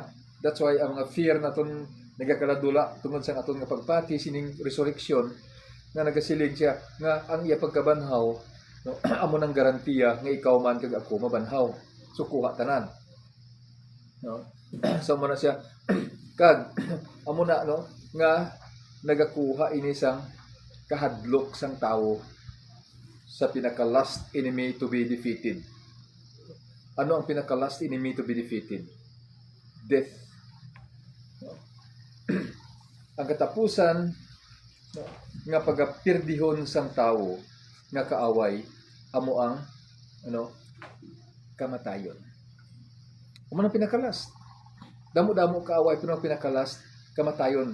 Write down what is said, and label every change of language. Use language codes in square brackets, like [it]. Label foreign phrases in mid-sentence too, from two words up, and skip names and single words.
[en] That's why [hil] ang mga fear naton nagakaladula tungod sa aton nga pagpati sining resurrection nga nagasilig siya nga ang iya pagkabanhaw, no, amo nang garantiya nga ikaw man kag ako mabanhaw. So kuha tanan. No? So mo na siya kag amo na, no, nga nagakuha ini sang kahadlok sang tawo sa pinaka [en] last enemy to be defeated. [hil] Ano ang pinaka [en] last enemy to be defeated? Death. [hil] No? Ang katapusan, no, nga pagapirdihon sang tawo nga kaaway amo ang ano, kamatayon. Amo nang pinaka-last. Damo-damo kaaway pero ang pinaka-last kamatayon.